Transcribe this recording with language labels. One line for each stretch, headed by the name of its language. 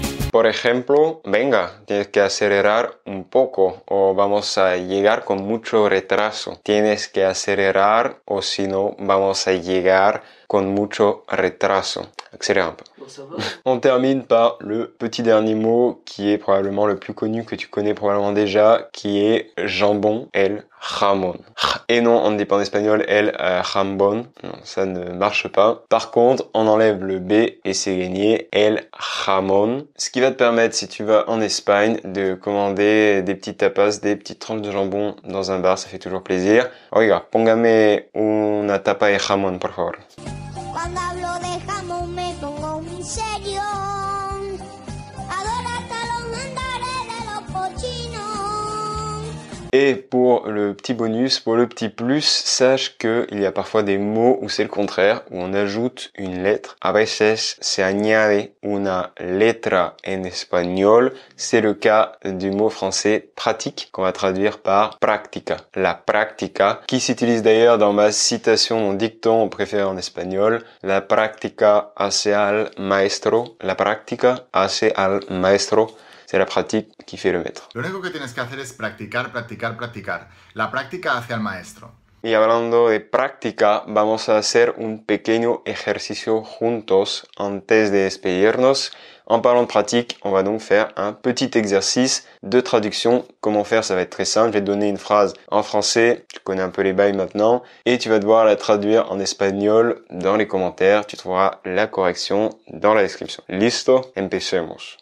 Spanish: Por ejemplo, venga, tienes que acelerar un poco o vamos a llegar con mucho retraso. Tienes que acelerar o si no, vamos a llegar con mucho retraso.
French: Accélère un peu. Bon, ça va. On termine par le petit dernier mot qui est probablement le plus connu, que tu connais probablement déjà, qui est jambon, el jamón. Et non, on ne dit pas en espagnol el jambón, non, ça ne marche pas. Par contre, on enlève le B et c'est gagné, el jamón. Ce qui va te permettre, si tu vas en Espagne, de commander des petits tapas, des petites tranches de jambon dans un bar, ça fait toujours plaisir.
Spanish: Oiga, póngame una tapa de jamón, por favor. Cuando hablo de jamón me pongo muy serio. Adoro hasta los mandares de los cochinos.
French: Et pour le petit bonus, pour le petit plus, sache qu'il y a parfois des mots où c'est le contraire, où on ajoute une lettre.
Spanish: A veces se añade una letra en espagnol.
French: C'est le cas du mot français pratique, qu'on va traduire par práctica. La práctica, qui s'utilise d'ailleurs dans ma citation, mon dicton préféré en espagnol.
Spanish: La práctica hace al maestro. La práctica hace al maestro.
French: C'est la pratique qui fait le maître.
Spanish: Lo único que tienes que hacer es practicar, practicar, practicar. La práctica hace al maestro. Y hablando de práctica, vamos a hacer un pequeño ejercicio juntos antes de despedirnos.
French: En parlant de pratique, on va donc faire un petit exercice de traduction. Comment faire? Ça va être très simple. Je vais te donner une phrase en français. Tu connais un peu les bails maintenant. Et tu vas devoir la traduire en espagnol dans les commentaires. Tu trouveras la correction dans la description.
Spanish: Listo? Empecemos.